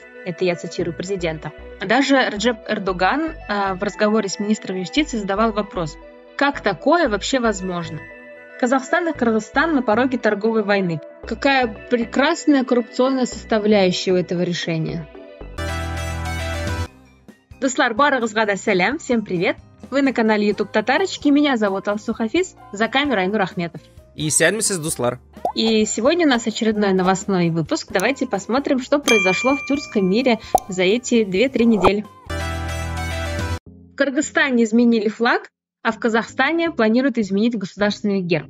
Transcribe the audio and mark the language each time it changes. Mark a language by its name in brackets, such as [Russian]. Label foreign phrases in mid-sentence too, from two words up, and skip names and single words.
[Russian] Это я цитирую президента. Даже Реджеп Эрдоган в разговоре с министром юстиции задавал вопрос: как такое вообще возможно? Казахстан и Кыргызстан на пороге торговой войны. Какая прекрасная коррупционная составляющая у этого решения. [Tatar] Дуслар, барыгызга да сәлем, [Russian] всем привет! Вы на канале YouTube Татарочки, меня зовут Алсу Хафиз, за камерой Айнур Ахметов. И сядьмся Дуслар. И сегодня у нас очередной новостной выпуск. Давайте посмотрим, что произошло в тюркском мире за эти 2-3 недели. В Кыргызстане изменили флаг, а в Казахстане планируют изменить государственный герб.